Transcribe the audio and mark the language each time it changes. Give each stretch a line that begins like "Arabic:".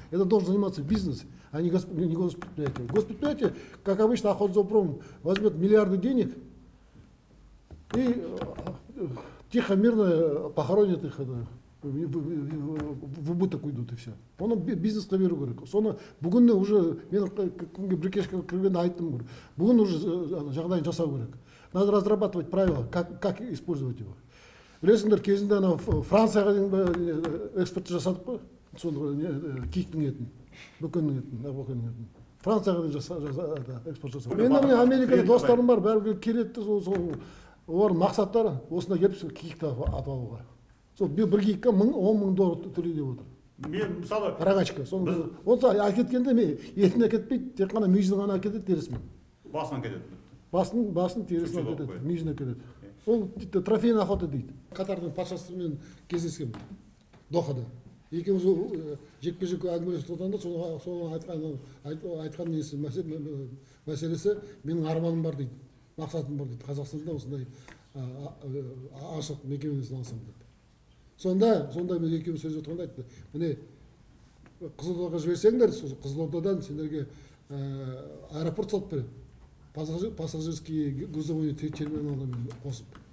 Russian: Это должен заниматься бизнес, а не госпредприятие. Госпредприятие, как обычно, Охотзоопром возьмет миллиарды денег и тихо, мирно похоронит их, в убыток уйдут и все.
Kazakh: Оны бизнеске беру керек. Соны бүгін уже мен Брикешке кіргенде айттым, бүгін уже жағдайын жасау керек.
Russian: Надо разрабатывать правила, как использовать его.
Kazakh: Білесіңдер, кезінде Францияға экспорт жасадық па? Киіктің етін, бүкіннің етін. Францияға экспорт жасадық. Мен Америкада достарым бар, бәрі келетті, олардың мақсаттары осында келіп киікті атып алуға. Сол бір киікке $10 мың төлей деп отыр. Мен мысалы
Russian: рогачка.
Kazakh: Онса әкеткенде етін әкетпейді, тек қана мүйізін ғана әкетеді, терісін. Басынан кетеді. Басын терісін әкетеді, мүйізін әкетеді. Ол
Russian: трофейный охота
Kazakh: дейді. Катардың патшасымен кездескенмін Дохада. Екеуміз жекпе-жек әңгімелесіп отырғанда соны айтқан мәселесі менің арманым бар дейді, мақсатым бар дейді. Қазақстанда осындай ашық мекеменен алсам дейді. Сонда біз екеуміз сөз отырғанда айтты, міне Қызылордаға жіберсеңдер, Қызылордадан сендерге аэропорт салып береді.
Russian: Пассажирский грузовой
Kazakh: терминалмен қосып.